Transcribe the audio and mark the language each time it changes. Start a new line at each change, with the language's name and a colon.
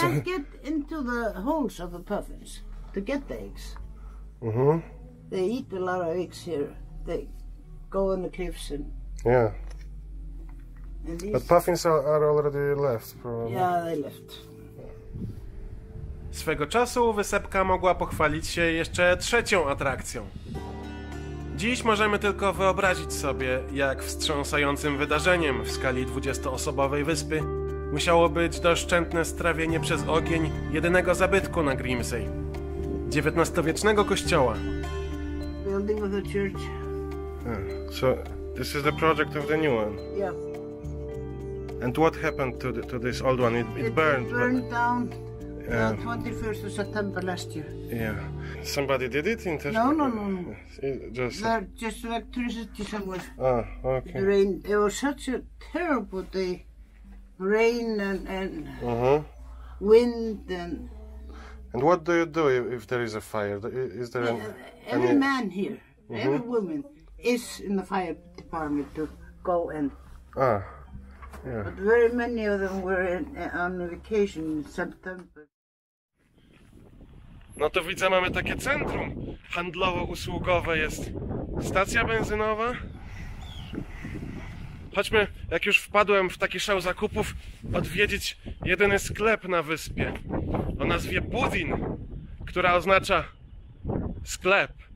English: can't get into the holes of the puffins to get the eggs. They eat a lot of eggs here. They go in the cliffs and. Yeah. And these, But puffins are already left, probably. yeah, they left.
Polish: Swego czasu wysepka mogła pochwalić się jeszcze 3. atrakcją. Dziś możemy tylko wyobrazić sobie, jak wstrząsającym wydarzeniem w skali 20-osobowej wyspy musiało być doszczętne strawienie przez ogień jedynego zabytku na Grimsey. XIX-wiecznego kościoła.
English: Building of the church. So this is the project of the new one. Yeah. And what happened to this old one? It burned. Burned down. 21st of September last year. Yeah. Somebody did it in Tesco? No. Just... Just electricity somewhere. Ah, okay. The rain. It was such a terrible day. Rain and wind and. And what do you do if there is a fire? Is there every man here, every woman is in the fire department to go and. Ah, yeah. But very many of them were on vacation in September.
Polish: No to widzę, mamy takie centrum handlowo-usługowe, jest stacja benzynowa. Chodźmy, jak już wpadłem w taki szał zakupów, odwiedzić jedyny sklep na wyspie o nazwie Budin, która oznacza sklep.